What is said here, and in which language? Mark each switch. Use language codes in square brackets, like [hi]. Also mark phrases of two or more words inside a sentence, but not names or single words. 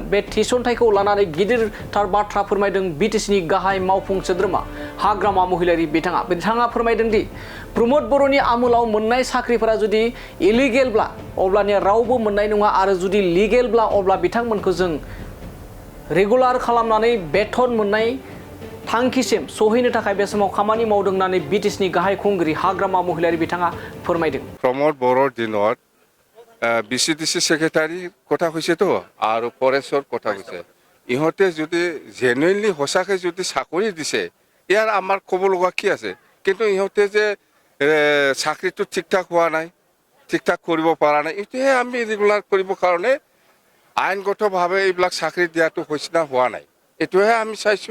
[brx] बे थिसनथाइखौ लानानै गिदिरथार बाथ्रा फोरमायदों बिटिसिनि गाहाय मावफुं सोद्रोमा हाग्रामा महिलारि बिथाङा फोरमायदों दि प्रमोद बर'नि आमोलाव मोननाय साख्रिफोरा जुदि इलिगेलब्ला अब्लानिया रावबो मोननाय नङा आरो जुदि लिगेलब्ला अब्ला बिथांमोनखौ जों रेगुलार खालामनानै बेथन मोननाय थांखिसिम सहैनो थाखाय बे समाव खामानि मावदों होननानै बिटिसिनि गाहाय खुंगिरि हाग्रामा महिलारि बिथाङा फोरमायदों। [as] प्रमोद बर' [brx] दिनत बिसिडिसि सेक्रेटारि [as] কথা কৈছেতো আৰু ফৰেষ্টৰ কথা কৈছে। ইহঁতে যদি জেনুইনলি সঁচাকৈ যদি চাকৰি দিছে ইয়াৰ আমাৰ ক'ব লগা কি আছে, কিন্তু ইহঁতে যে চাকৰিটো ঠিক ঠাক হোৱা নাই, ঠিক ঠাক কৰিব পৰা নাই, এইটোহে আমি ৰেগুলাৰ কৰিবৰ কাৰণে আইনগতভাৱে এইবিলাক চাকৰি দিয়াটো হৈছে না হোৱা নাই, এইটোহে আমি চাইছোঁ।